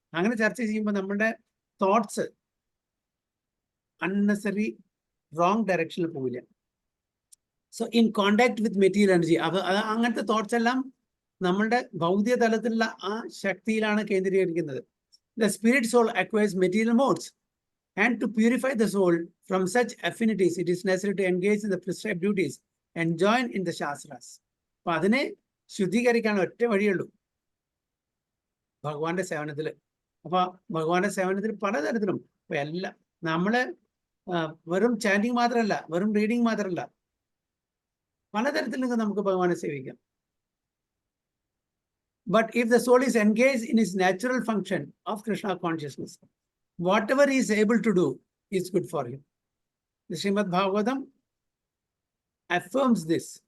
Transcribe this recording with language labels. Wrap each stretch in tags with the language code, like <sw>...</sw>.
<ml>അങ്ങനെ ചർച്ച ചെയ്യുമ്പോൾ നമ്മുടെ തോട്ട്സ് അൺനെസറി റോങ് ഡയറക്ഷനിൽ പോവില്ല.</ml> <en>so in contact with material energy,</en> <ml>അങ്ങനത്തെ തോട്ട്സ് എല്ലാം നമ്മളുടെ ഭൗതിക തലത്തിലുള്ള ആ ശക്തിയിലാണ് കേന്ദ്രീകരിക്കുന്നത്.</ml> <en>The spirit soul acquires material modes and to purify the soul from such affinities it is necessary to engage in the prescribed duties and join in the shastras.</en> <ml>അപ്പൊ അതിനെ ശുദ്ധീകരിക്കാൻ ഒറ്റ വഴിയുള്ളൂ, ഭഗവാന്റെ സേവനത്തിൽ. അപ്പൊ ഭഗവാന്റെ സേവനത്തിൽ പലതരത്തിലും ഇപ്പൊ എല്ലാം നമ്മള് വെറും ചാൻഡിങ് മാത്രമല്ല, വെറും റീഡിങ് മാത്രമല്ല, പലതരത്തിലും നമുക്ക് ഭഗവാനെ സേവിക്കാം.</ml> <en>But if the soul is engaged in its natural function of Krishna consciousness, whatever he is able to do is good for him. The Srimad Bhagavatam affirms this.</en>